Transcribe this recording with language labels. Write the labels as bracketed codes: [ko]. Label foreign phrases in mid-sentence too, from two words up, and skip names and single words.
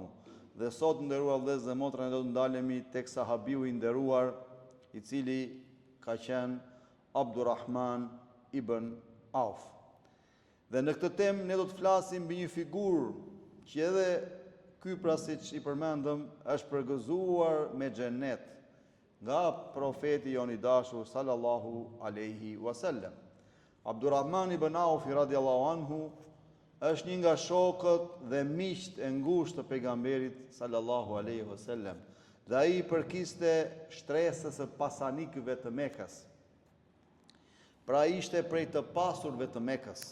[sq] Dhe sot, nderuar vëllezër dhe motra, ne do të ndalemi tek sahabiu i nderuar, i cili ka qenë Abdurrahman ibn Auf. Dhe në këtë temë ne do të flasim mbi një figurë që edhe ky, pra siç i përmendëm, është përgëzuar me xhenet nga profeti jon i dashur [ar] صلى الله عليه وسلم. [sq] Abdurrahman ibn Auf [ar] رضي الله عنه [sq] është një nga shokët dhe miqtë e ngushtë të pejgamberit [ar] صلى الله عليه وسلم. [sq] Dhe ai përkiste shtresës së pasanikëve të Mekës. Pra ishte prej të pasurve të Mekës.